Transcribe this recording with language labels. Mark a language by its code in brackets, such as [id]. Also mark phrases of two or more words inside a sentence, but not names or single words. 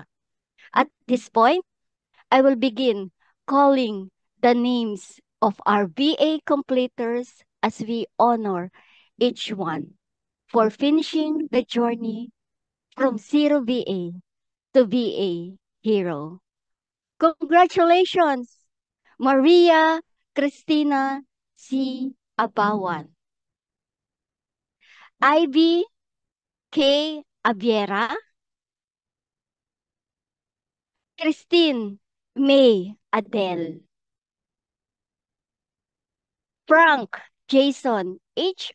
[en] At this point, I will begin calling the names of our VA completers as we honor each one for finishing the journey from zero VA to VA hero. Congratulations, Maria Cristina C. Abawan, Ivy K. Abiera, Christine May Adele, Frank Jason H.